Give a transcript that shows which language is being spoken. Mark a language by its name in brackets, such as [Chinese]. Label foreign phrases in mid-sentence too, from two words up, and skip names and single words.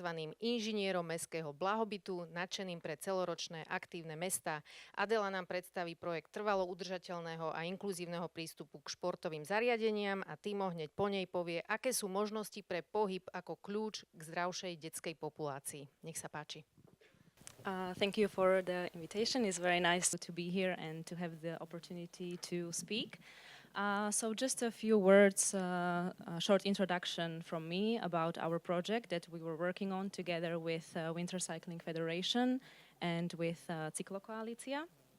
[Slovak] Inžinierom mestského blahobytu, nadšeným pre celoročné aktívne mestá. Adela nám predstaví projekt trvalo udržateľného a inkluzívneho prístupu k športovým zariadeniam a Timo hneď po nej povie, aké sú možnosti pre pohyb ako kľúč k zdravšej detskej populácii. Nech sa páči. [English] Thank you for the invitation. It's very nice to be here and to have the opportunity to speak. So just a few words, a short introduction from me about our project that we were working on together with Winter Cycling Federation and with Cyklokvalite.